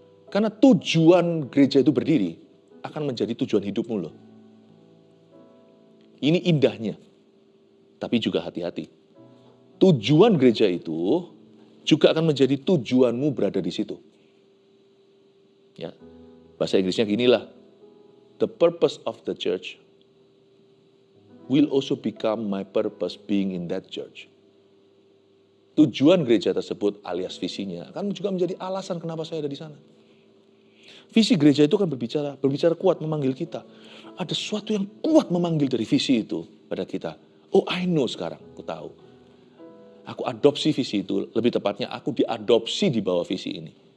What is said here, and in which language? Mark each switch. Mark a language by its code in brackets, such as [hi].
[id] Karena tujuan gereja itu berdiri akan menjadi tujuan hidupmu loh. Ini indahnya. Tapi juga hati-hati. Tujuan gereja itu juga akan menjadi tujuanmu berada di situ. Ya. Bahasa Inggrisnya ginilah. [en] The purpose of the church will also become my purpose being in that church. [id] Tujuan gereja tersebut alias visinya akan juga menjadi alasan kenapa saya ada di sana. Visi gereja itu akan berbicara kuat memanggil kita. Ada sesuatu yang kuat memanggil dari visi itu pada kita. [en] Oh, I know [id] sekarang, aku tahu. Aku adopsi visi itu, lebih tepatnya aku diadopsi di bawah visi ini.